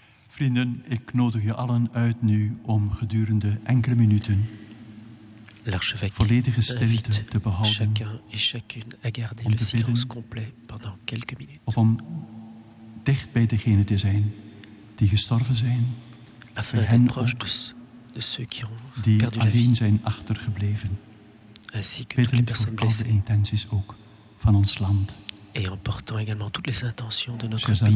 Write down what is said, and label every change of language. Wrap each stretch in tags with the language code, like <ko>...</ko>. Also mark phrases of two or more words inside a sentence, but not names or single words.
<nl>Vrienden, ik nodig u allen uit nu om gedurende enkele minuten</nl> <fr>L'archevêque</fr> <nl>volledige stilte</nl> <fr>invite</fr> <nl>te behouden</nl> <fr>chacun et chacune à garder</fr> <nl>om</nl> <fr>le</fr> <nl>te</nl> <fr>silence</fr> <nl>bidden</nl> <fr>complet pendant quelques minutes,</fr> <nl>of om dicht bij degenen te zijn die gestorven zijn,</nl> <fr>afin</fr> <nl>bij</nl> <fr>d'être</fr> <nl>hen</nl> <fr>proche</fr> <nl>ook</nl> <fr>de ceux qui ont</fr> <nl>die</nl> <fr>perdu la vie,</fr> <nl>alleen zijn achtergebleven.</nl> <fr>ainsi que toutes les</fr> <nl>Bidden</nl> <fr>personnes</fr> <nl>voor alle</nl> <fr>blessées,</fr> <nl>intenties ook van ons land.</nl> <fr>et en portant également toutes les intentions de notre Chers pays.</fr>